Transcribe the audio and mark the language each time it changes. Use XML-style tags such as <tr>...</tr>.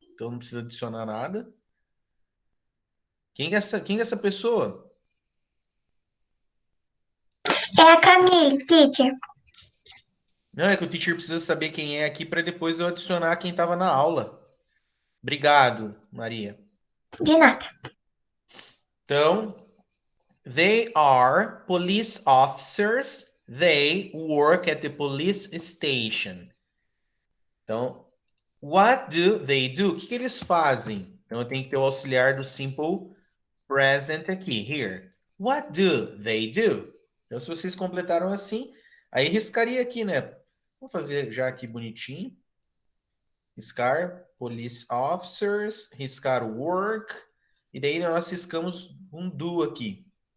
<pt>Então não precisa adicionar nada. Quem é essa pessoa? É a Camille, teacher. Não, é que o teacher precisa saber quem é aqui para depois eu adicionar quem estava na aula. Obrigado, Maria. De nada.</pt> <en>Então, they are police officers. They work at the police station.</en> <pt>Então,</pt> <en>what do they do?</en> <pt>O que eles fazem? Então, eu tenho que ter o auxiliar do simple present aqui. Here.</pt> <en>What do they do?</en> <pt>Então, se vocês completaram assim, aí riscaria aqui, né? Vou fazer já aqui bonitinho. Riscar police officers, riscar work, e daí nós riscamos um do aqui.</pt>